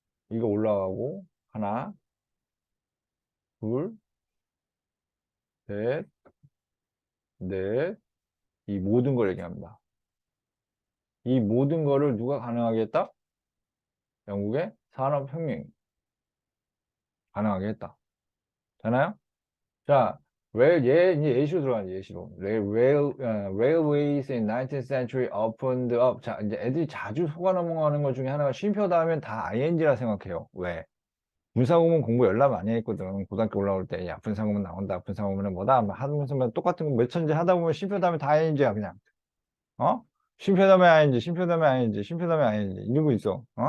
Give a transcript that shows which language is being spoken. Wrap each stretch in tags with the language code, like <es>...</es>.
<ko>이거 올라가고, 하나, 둘, 셋, 넷, 이 모든 걸 얘기합니다. 이 모든 거를 누가 가능하게 했다? 영국의 산업혁명이 가능하게 했다. 되나요? 자, 이제 예시로 들어가지, 예시로.</ko> <en>Railways in 19th century opened up.</en> <ko>자, 이제 애들이 자주 속아 넘어가는 것 중에 하나가 쉼표 다음엔 다 ing라 생각해요. 왜? 분사구문 공부 열나 많이 했거든. 고등학교 올라올 때, 야, 분사구문 나온다. 분사구문은 뭐다? 막 하면서 똑같은 거 몇 천지 하다 보면 쉼표 다음에 다 ing야, 그냥. 쉼표 다음에 ing, 쉼표 다음에 ing, 쉼표 다음에 ing. 이러고 있어.</ko>